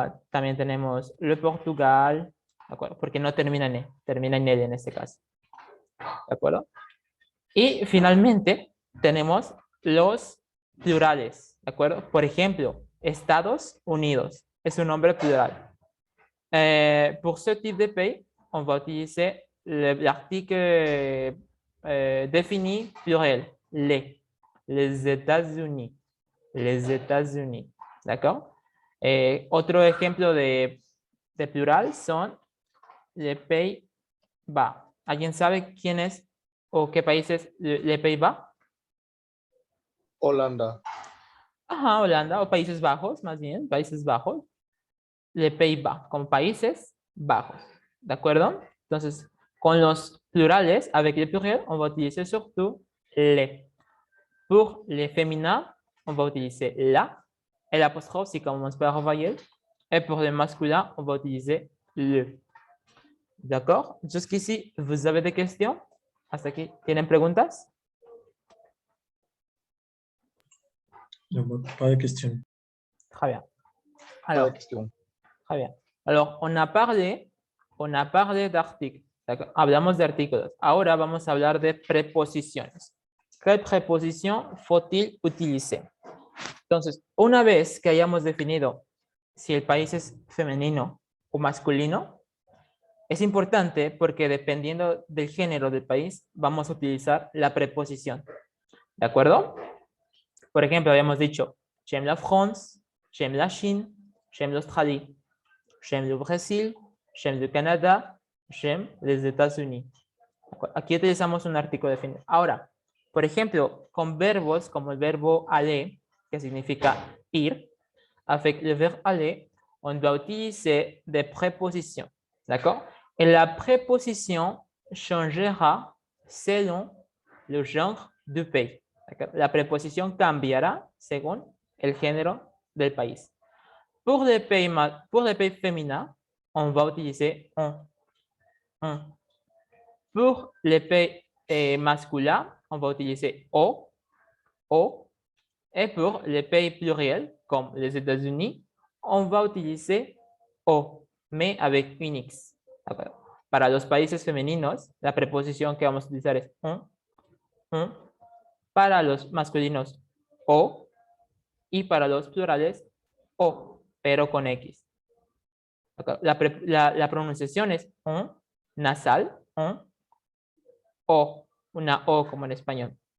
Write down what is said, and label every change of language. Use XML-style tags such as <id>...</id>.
<es>También tenemos el Portugal, ¿de acuerdo? Porque no termina en E, termina en L en este caso. ¿De acuerdo? Y finalmente tenemos los plurales, ¿de acuerdo? Por ejemplo, Estados Unidos es un nombre plural.</es> <fr>Pour ce type de pays, on va utiliser l'article défini pluriel, les États-Unis, les États-Unis, ¿d'accord?</fr> <es>Otro ejemplo de plural son les Pays-Bas. ¿Alguien sabe quién es o qué país es les Pays-Bas? Holanda. Ajá, Holanda o Países Bajos, más bien, Países Bajos. Les Pays-Bas, como Países Bajos. ¿De acuerdo? Entonces, con los plurales,</es> <fr>avec les pluriels, on va utiliser surtout les. Pour les féminins, on va utiliser la et l'apostrophe si commence par voyelle. Et pour les masculins, on va utiliser le. D'accord? Jusqu'ici, vous avez des questions?</fr> <es>Hasta aquí, ¿tienen preguntas?</es> <fr>No, pas de question. Très bien. Pas de Alors, question. très bien. Alors, on a parlé d'artículos.</fr> <es>Hablamos de artículos. Ahora vamos a hablar de preposiciones. ¿Qué preposición</es> <fr>faut-il utiliser?</fr> <es>Entonces, una vez que hayamos definido si el país es femenino o masculino, es importante porque dependiendo del género del país, vamos a utilizar la preposición. ¿De acuerdo? Por ejemplo, habíamos dicho,</es> <fr>j'aime la France, j'aime la Chine, j'aime l'Australie, j'aime le Brasil, j'aime le Canadá, j'aime les États-Unis.</fr> <es>Aquí utilizamos un artículo definido. Ahora, por ejemplo, con verbos como el verbo aller, que significa ir,</es> <fr>avec le verbe aller, on doit utiliser des prépositions. D'accord? Et la préposition changera selon le genre du pays.</fr> <es>La preposición cambiará según el género del país.</es> <fr>Pour les pays féminins, on va utiliser un. Pour les pays masculins, on va utiliser o. Et pour les pays pluriels, comme les États-Unis, on va utiliser o, mais avec un X.</fr> <es>Para los países femeninos, la preposición que vamos a utilizar es un. Para los masculinos, o. Y para los plurales, o, pero con X. La pronunciación es un, nasal, un, o, una O como en español.</es>